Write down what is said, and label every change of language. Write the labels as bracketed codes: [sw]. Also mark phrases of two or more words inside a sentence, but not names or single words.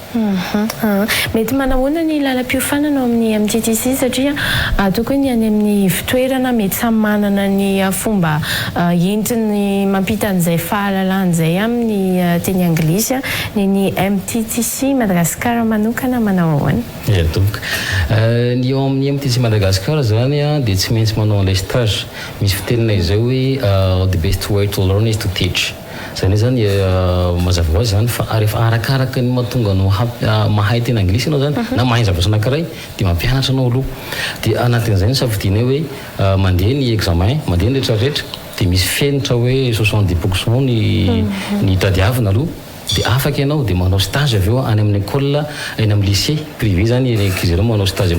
[mg] Mety manahoana ny lalam-piofanana ao amin'ny MTTC satria ataoko hoe ny any amin'ny fitoerana mety samy manana ny fomba entiny mampita an'izay fahalalan'izay amin'ny teny anglisy ny MTTC Madagasikara manokana manao ahoana? Ia tompoko ny eo amin'ny MTTC Madagasikara zany dia tsy maintsy manao an'ilay stage misy fiteninay zay hoe [en] the best way to learn is to teach. [mg] Zany zany mazava hoazy zany fa rehefa arakaraka ny mahatonga anao mahay teny anglisy anao zany na mahay zavatra anankiray dia mampianatra anao aloha dia anatin'izay ny safidianay hoe mandeha ny examen mandeha ny rehetrarehetra dia misy fenitra hoe 70% ny tadiavina aloha dia afaka ianao dia manao stage avy eo any amin'ny école eny amin'ny [fr] lycée privé [mg] zany ankizy ireo manao stage